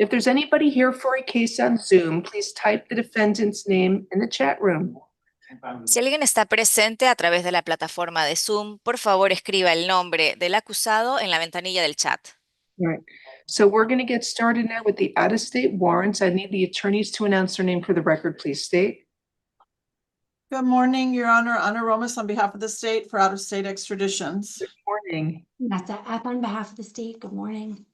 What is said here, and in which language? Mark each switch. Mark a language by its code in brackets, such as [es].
[en] If there's anybody here for a case on Zoom, please type the defendant's name in the chat room. [es] Si alguien está presente a través de la plataforma de Zoom, por favor escriba el nombre del acusado en la ventanilla del chat. [en] All right. So we're going to get started now with the out-of-state warrants. I need the attorneys to announce their name for the record. Please state. Good morning, Your Honor. Ana Romas on behalf of the state for out-of-state extraditions. Good morning. Nessa F on behalf of the state. Good morning.